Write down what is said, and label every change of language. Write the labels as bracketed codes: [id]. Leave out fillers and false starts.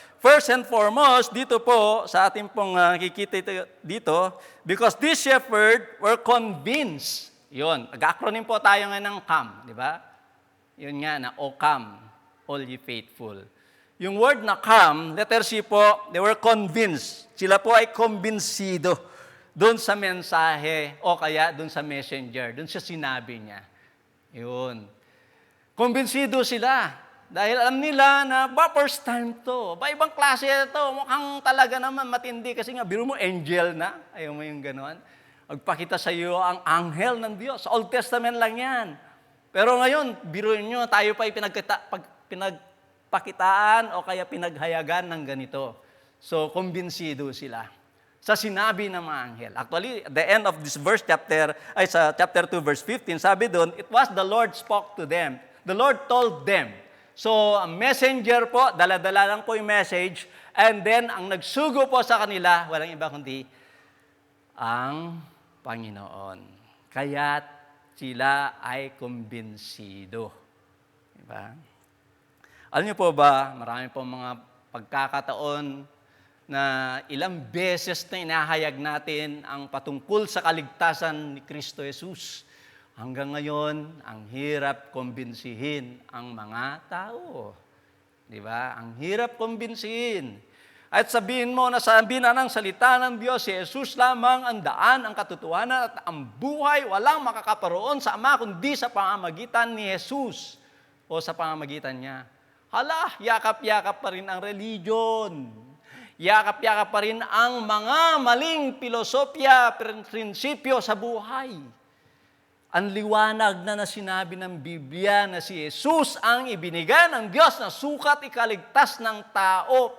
[en] First and foremost, [tl] dito po, sa ating pong kikita dito, [en] because these shepherds were convinced. [tl] Yun. Nag-acronym po tayo ngayon ng CAM, di ba? Yun nga na, [en] O come, all ye faithful. Yung word na come, letter C po, they were convinced. [tl] Sila po ay kumbinsido doon sa mensahe o kaya doon sa messenger, doon sa sinabi niya. Yun. Kumbinsido sila. Dahil alam nila na, [en] first time [tl] to. Ibang klase ito. Mukhang talaga naman matindi. Kasi nga, biro mo, angel na. Ayaw mo yung gano'n. Magpakita sa iyo ang anghel ng Diyos. Sa Old Testament lang yan. Pero ngayon, biruin nyo, tayo pa pinagpakitaan o kaya pinaghayagan ng ganito. So, kumbinsido sila sa sinabi ng mga anghel. [en] Actually, at the end of this verse, chapter 2, verse 15, [tl] sabi doon, [en] it was the Lord spoke to them. The Lord told them. [tl] So, ang messenger po, dala-dala lang po yung message, [en] and then, [tl] ang nagsugo po sa kanila, walang iba kundi ang Panginoon. Kaya't sila ay kumbinsido. Diba? Alam niyo po ba, marami po mga pagkakataon na ilang beses na inahayag natin ang patungkol sa kaligtasan ni Kristo Jesus. Hanggang ngayon, ang hirap kumbinsihin ang mga tao. Di ba? Ang hirap kumbinsihin. At sabihin mo na sabihin na ng salita ng Diyos, si Jesus lamang ang daan, ang katotohanan at ang buhay, walang makakaparoon sa Ama kundi sa pamamagitan ni Jesus o sa pamamagitan niya. Hala, yakap-yakap pa rin ang religion. Yakap-yakap pa rin ang mga maling pilosopya, prinsipyo sa buhay. Ang liwanag na sinabi ng Biblia na si Jesus ang ibinigay ng Diyos na sukat ikaligtas ng tao.